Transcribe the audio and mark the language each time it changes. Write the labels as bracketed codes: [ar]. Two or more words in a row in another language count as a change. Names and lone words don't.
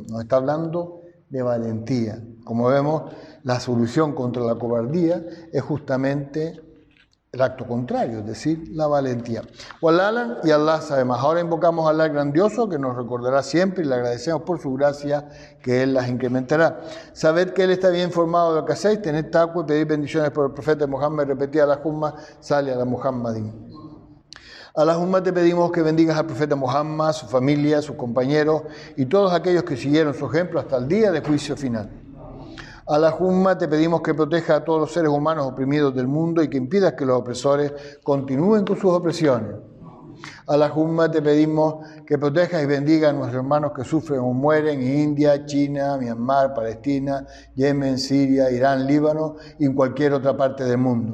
[es] Nos está hablando de valentía. Como vemos, la solución contra la cobardía es justamente el acto contrario, es decir, la valentía. Wallah y Allah sabe más. Ahora invocamos a Allah grandioso, que nos recordará siempre, y le agradecemos por su gracia, que Él las incrementará. Sabed que Él está bien informado de lo que hacéis, tened taqwa y pedid bendiciones por el profeta Muhammad, repetid [ar] اللهم صل على محمد. [es] Allahumma, te pedimos que bendigas al profeta Muhammad, su familia, sus compañeros y todos aquellos que siguieron su ejemplo hasta el día de juicio final. Allahumma, te pedimos que proteja a todos los seres humanos oprimidos del mundo y que impidas que los opresores continúen con sus opresiones. Allahumma, te pedimos que protejas y bendiga a nuestros hermanos que sufren o mueren en India, China, Myanmar, Palestina, Yemen, Siria, Irán, Líbano y en cualquier otra parte del mundo.